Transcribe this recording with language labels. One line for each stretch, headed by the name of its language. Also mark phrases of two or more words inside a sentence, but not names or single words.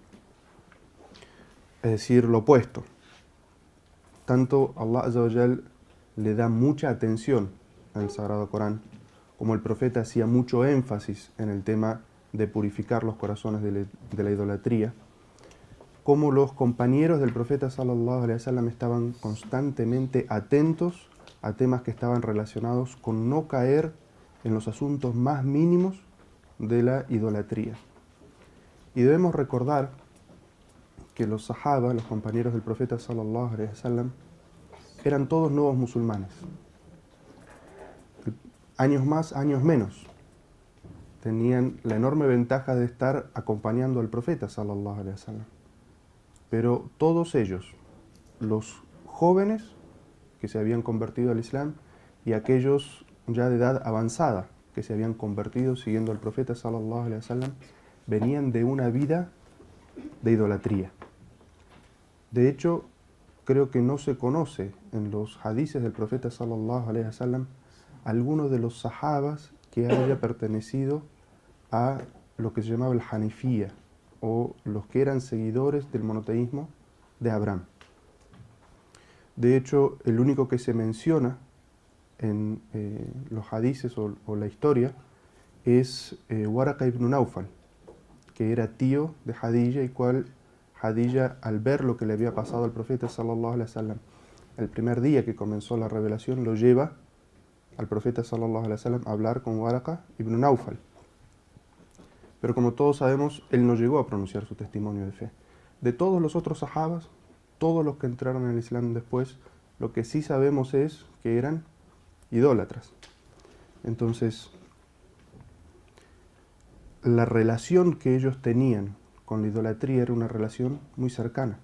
Spanish: Es decir, lo opuesto. Tanto
Arabic: الله عز وجل
Spanish: le da mucha atención al Sagrado Corán, como el profeta hacía mucho énfasis en el tema de purificar los corazones de la idolatría, como los compañeros del profeta
Arabic: صلى الله عليه وسلم
Spanish: estaban constantemente atentos a temas que estaban relacionados con no caer en los asuntos más mínimos de la idolatría. Y debemos recordar que los sahaba, los compañeros del profeta
Arabic: صلى الله عليه وسلم,
Spanish: eran todos nuevos musulmanes. Años más, años menos. Tenían la enorme ventaja de estar acompañando al profeta
Arabic: صلى الله عليه وسلم.
Spanish: Pero todos ellos, los jóvenes que se habían convertido al Islam y aquellos ya de edad avanzada que se habían convertido siguiendo al profeta
Arabic: صلى الله عليه وسلم,
Spanish: venían de una vida de idolatría. De hecho, creo que no se conoce en los hadices del profeta
Arabic: صلى الله عليه وسلم
Spanish: alguno de los sahabas que haya pertenecido a lo que se llamaba el Hanifía, o los que eran seguidores del monoteísmo de Abraham. De hecho, el único que se menciona en los hadices o la historia es Waraqa ibn Naufal, que era tío de Hadilla, y cual Hadilla, al ver lo que le había pasado al profeta
Arabic: صلى الله عليه وسلم
Spanish: el primer día que comenzó la revelación, lo lleva al profeta
Arabic: صلى الله عليه وسلم
Spanish: a hablar con Waraqa ibn Naufal. Pero como todos sabemos, él no llegó a pronunciar su testimonio de fe. De todos los otros sahabas, todos los que entraron en el Islam después, lo que sí sabemos es que eran idólatras. Entonces, la relación que ellos tenían con la idolatría era una relación muy cercana.